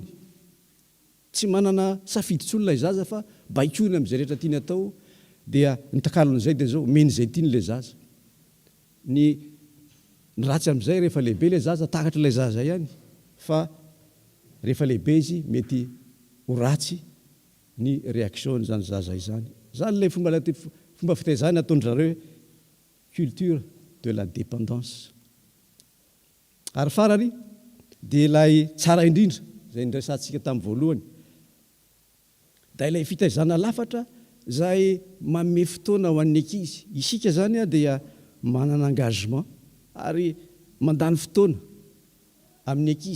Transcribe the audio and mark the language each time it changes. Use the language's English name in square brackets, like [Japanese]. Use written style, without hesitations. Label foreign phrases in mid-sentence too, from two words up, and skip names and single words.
[Malagasy] Tsy manana safidy-tsolo ilay zaza fa baikony amin'izay rehetra tiany atao dia ny takalon'izay dia zao meny izay tiany ilay zaza. Ny ratsy amin'izay rehefa lehibe ilay zaza takatra ilay zaza ihany fa rehefa lehibe izy mety ho ratsy ny réaction zany zaza izany. Zany ilay fomba fitaizana ataon'zareo [French] culture de la dépendance. [Malagasy] Ary farany dia ilay tsara indrindra zay nresantsika tamin'ny voalohany. Da ilay fitaizana lafatra zay manome fotoana ho an'ny ankizy. Isika zany dia manana engagement ary mandany fotoana amin'ny ankizy.